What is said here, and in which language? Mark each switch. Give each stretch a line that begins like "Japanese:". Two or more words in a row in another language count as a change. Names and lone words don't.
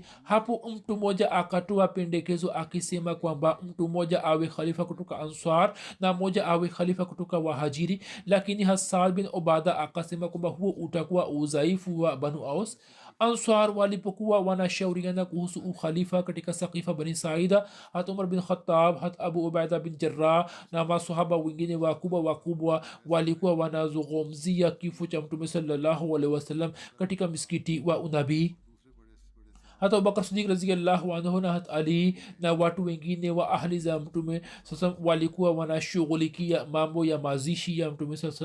Swahili: hapo mtu mmoja akatoa pendekezo akisema kwamba mtu mmoja awe khalifa kutoka answar na mmoja awe khalifa kutoka wahajiri. lakini saad bin ubada akasema kwamba huo utakuwa udhaifu wa banu aus. answar walipokuwa wanashauriana kuhusu ukhalifa katika sakifa bani saida, hat umar bin khattab, hat abu ubaida bin jarrah na masahaba wengine wakubwa walikuwa wanazungumzia kifo cha mtume
Arabic: صلى الله عليه وسلم
Swahili: katika misikiti wa unabii. hata abubakar siddiq
Arabic: رضي الله عنه
Swahili: na hat ali na watu wengine wa ahli za mtume sasa walikuwa wanashughulikia mambo ya mazishi ya mtume sasa.